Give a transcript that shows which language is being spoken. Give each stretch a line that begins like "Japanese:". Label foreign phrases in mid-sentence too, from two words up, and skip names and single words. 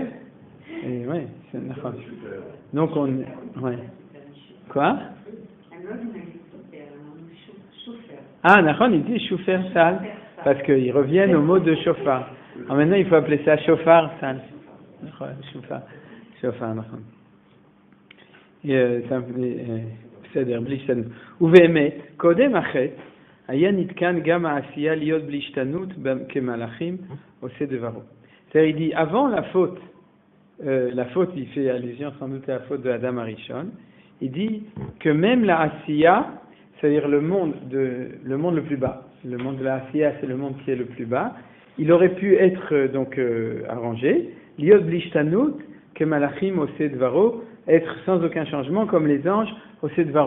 French: Et ouais, c'est Nachon. Donc ouais. Quoi? Ah, Nachon, il dit chauffeur sale, parce qu'ils reviennent au mot de chauffard. Alors maintenant, il faut appeler ça chauffard sale. Chauffard,
Hebrew: Nachon. בסדר, בלי השתנות. ובאמת, קודם החטא, היה נתקן גם העשייה להיות בלי השתנות כמלאכים עושה דברו.
French: C'est-à-dire, il dit, avant la faute, il fait allusion sans doute à la faute de Adam Arishon, il dit que même la Asiya, c'est-à-dire le monde le plus bas, le monde de la Asiya, c'est le monde qui est le plus bas, il aurait pu être arrangé,
Hebrew: להיות בלי השתנות,
French: que
Hebrew: מלאכים עושה דברו,
French: être sans aucun changement comme les anges
Hebrew: עושה דברו.